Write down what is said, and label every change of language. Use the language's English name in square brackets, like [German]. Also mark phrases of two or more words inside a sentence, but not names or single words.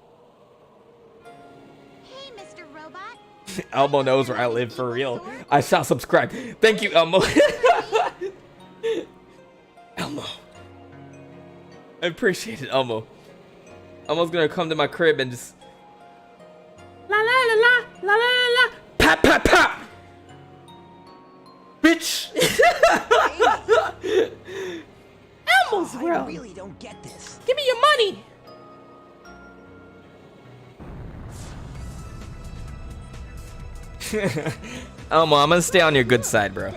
[English] Hey, Mr. Robot. Elmo knows where I live for real. I shall subscribe. Thank you, Elmo. Elmo. I appreciate it, Elmo. Elmo's gonna come to my crib and just la la la la la la la pap pap pap. Bitch. Elmo's world. I really don't get this. Give me your money. Elmo, I'm gonna stay on your good side, bro.